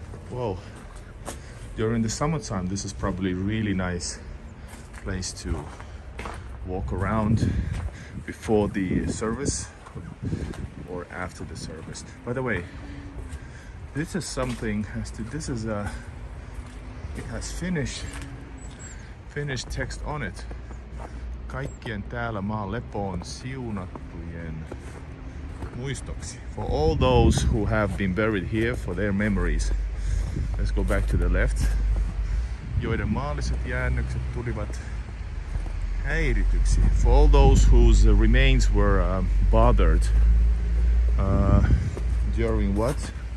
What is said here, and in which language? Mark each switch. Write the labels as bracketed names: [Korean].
[English] Whoa, during the summertime this is probably a really nice place to walk around before the service or after the service. By the way, this is something, this is a, it has Finnish text on it. [Finnish] Kaikkien täällä maan lepoon siunattujen muistoksi. [English] For all those who have been buried here, for their memories. Let's go back to the left. [Finnish] Joiden maalliset jäännökset tulivat häirityksi. [English] For all those whose remains were bothered during what?